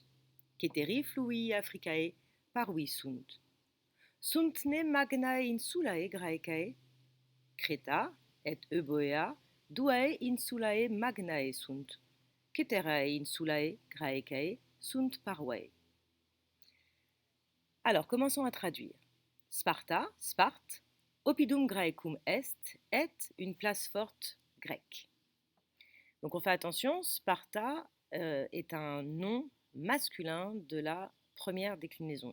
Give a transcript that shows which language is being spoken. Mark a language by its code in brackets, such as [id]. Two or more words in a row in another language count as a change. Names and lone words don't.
[la] Ceteri flui Africae parvi sunt. Sunt ne magnae insulae Graecae? Creta et Euboea duae insulae magnae sunt. Ceterae insulae Graecae sunt parvae. [fr] Alors, commençons à traduire. Sparta, Sparte, [la] oppidum Graecum est [fr] une place forte grecque. Donc on fait attention, Sparta est un nom masculin de la première déclinaison.